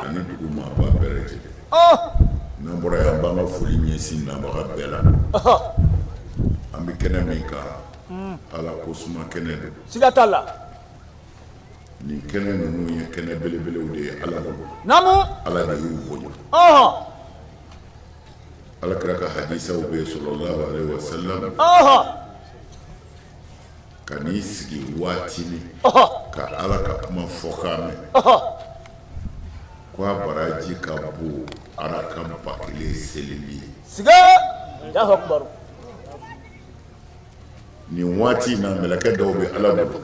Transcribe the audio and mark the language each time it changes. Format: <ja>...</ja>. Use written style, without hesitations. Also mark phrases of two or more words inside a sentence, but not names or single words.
<bm>ani dugu maaba bɛɛ lajɛlen n'an bɔra yan an b'an ka foli ɲɛsin nabaga bɛɛ la an bɛ kɛnɛ min kan Ala ko suma kɛnɛ don siga t'a la nin kɛnɛ ninnu ye kɛnɛ belebelew de ye Ala bolo namu Ala de y'u bonya Alakira ka hadisaw bɛ</bm> <ar>صلى الله عليه وسلم</ar> <bm>ka n'i sigi waatini ka Ala ka kuma fɔ k'a mɛn ko a baraji ka bon arakan 1000 selili ye</bm> <ar>siga الله أكبر</ar> <bm>nin waati in na mɛlɛkɛ dɔw bɛ Ala bolo</bm>